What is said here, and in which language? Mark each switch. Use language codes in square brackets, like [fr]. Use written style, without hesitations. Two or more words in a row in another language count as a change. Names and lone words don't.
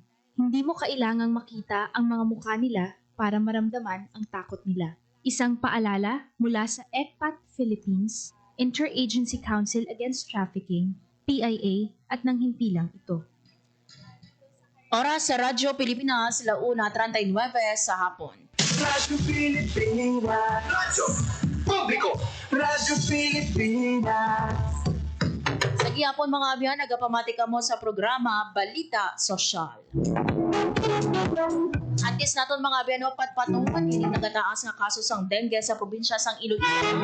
[tl] Hindi mo kailangang makita ang mga mukha nila para maramdaman ang takot nila. Isang paalala mula sa ECPAT Philippines, Interagency Council Against Trafficking, PIA, at ng himpilang ito. Oras sa Radyo Pilipinas, 1:39 sa hapon. Radyo Pilipinas. Radyo Publiko. Radyo Pilipinas. [hil] Sa gihapon mga abyan, nagapamatika mo sa programa Balita Sosyal. Antes naton mga abyan, patpatungan, hindi nagataas nga kaso sang dengue sa probinsya sang Iloilo.